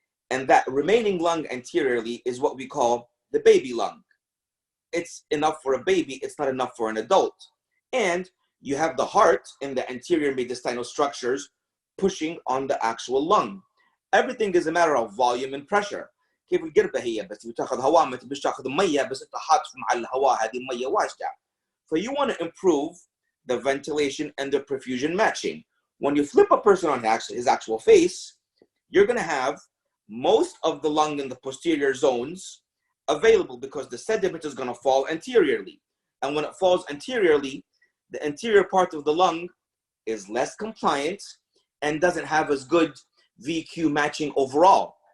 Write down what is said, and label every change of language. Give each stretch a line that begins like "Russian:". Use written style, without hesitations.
English: And that remaining lung anteriorly is what we call the baby lung. It's enough for a baby, it's not enough for an adult. And you have the heart in the anterior mediastinal structures pushing on the actual lung. Everything is a matter of volume and pressure.
Arabic: كيف القربة هي بس بتاخذ هواء ما تبيش تاخذ مية بس انت حاط مع الهواء هذه المية واسعة.
English: So you want to improve the ventilation and the perfusion matching. When you flip a person on his actual face, you're going to have most of the lung in the posterior zones available because the sediment is going to fall anteriorly. And when it falls anteriorly, the anterior part of the lung is less compliant and doesn't have as good VQ matching overall.